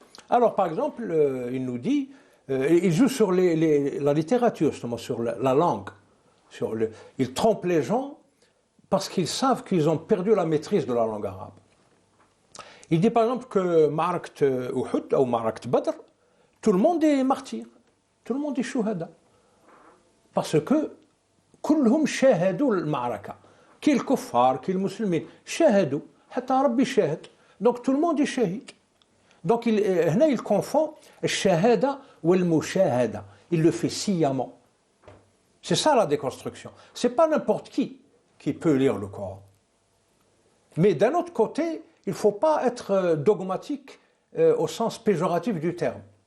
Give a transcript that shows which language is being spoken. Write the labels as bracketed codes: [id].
[fr] Alors, par exemple, il nous dit, il joue sur la littérature, justement, sur la langue. Il trompe les gens parce qu'ils savent qu'ils ont perdu la maîtrise de la langue arabe. Il dit, par exemple, que Ma'arakt Uhud ou Ma'arakt Badr, tout le monde est martyr, tout le monde est shuhada. Parce que [ar] كلهم شاهدوا المعركة كي الكفار كي المسلمين شاهدوا حتى ربي شاهد [fr] donc tout le monde est shahid. Donc [ar] هنا [fr] il confond [ar] الشهادة والمشاهدة, [fr] il le fait sciemment. C'est ça la déconstruction. C'est pas n'importe qui peut lire le Coran. Mais d'un autre côté, il ne faut pas être dogmatique au sens péjoratif du terme.